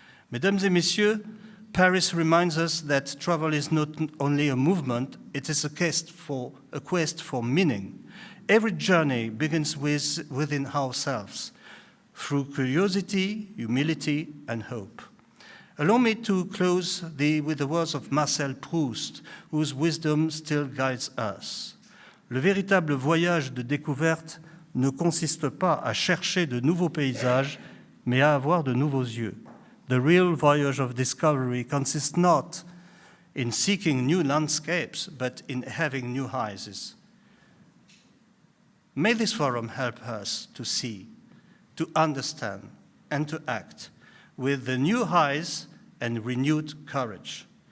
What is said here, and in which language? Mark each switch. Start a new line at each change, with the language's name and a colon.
French: Mesdames et messieurs,
English: Paris reminds us that travel is not only a movement, it is a quest for meaning. Every journey begins within ourselves. through curiosity, humility, and hope. Allow me to close with the words of Marcel Proust, whose wisdom still guides us.
French: Le véritable voyage de découverte ne consiste pas à chercher de nouveaux paysages, mais à avoir de nouveaux yeux.
English: The real voyage of discovery consists not in seeking new landscapes, but in having new eyes. May this forum help us to see, to understand, and to act with the new eyes and renewed courage.